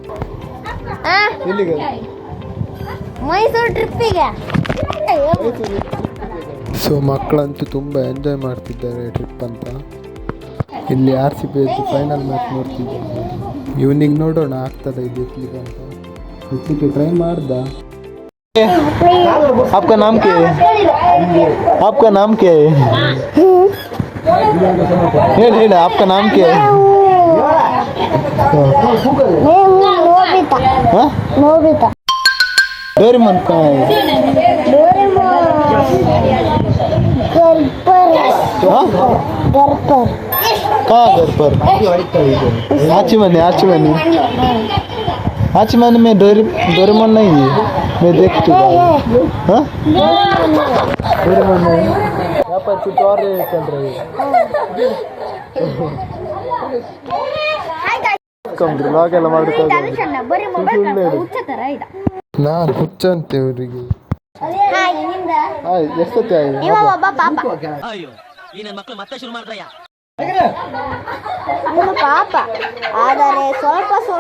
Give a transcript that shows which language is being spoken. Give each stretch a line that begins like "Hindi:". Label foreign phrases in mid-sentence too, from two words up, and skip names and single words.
Kannada: ಮೈಸೂರು ಟ್ರಿಪ್ಪಿಗೆ. ಸೊ ಮಕ್ಕಳಂತೂ ತುಂಬ ಎಂಜಾಯ್ ಮಾಡ್ತಿದ್ದಾರೆ ಟ್ರಿಪ್ ಅಂತ. ಇಲ್ಲಿ RCB
English: final match
Kannada: ನೋಡ್ತಿದ್ದಾರೆ. ಇವನಿಗೆ ನೋಡೋಣ ಆಗ್ತದೆ ಇದು ಎತ್ತಲಿಕ್ಕೆ ಅಂತ. ಎತ್ತಲಿಕ್ಕೆ ಟ್ರೈ ಮಾಡ್ದ.
Hindi: आपका नाम क्या है? आपका नाम क्या है? ಹೇಳಿ आपका नाम क्या है? नोबिता. डोरेमोन कहाँ है? कहाँ घर पर? आची मनी में डोरेमोन नहीं है, मैं देख चुका हूँ. डोरेमोन नहीं, यहाँ पर कुछ और चल रही है.
Kannada: ಲಾಗೆಲ್ಲ ಮಾಡ್ಕೊಂಡು ನಾನು ಹುಚ್ಚ ಅಂತ ಇವರಿಗೆ. ಎಷ್ಟೊತ್ತೆ ಪಾಪ ಆದರೆ ಸ್ವಲ್ಪ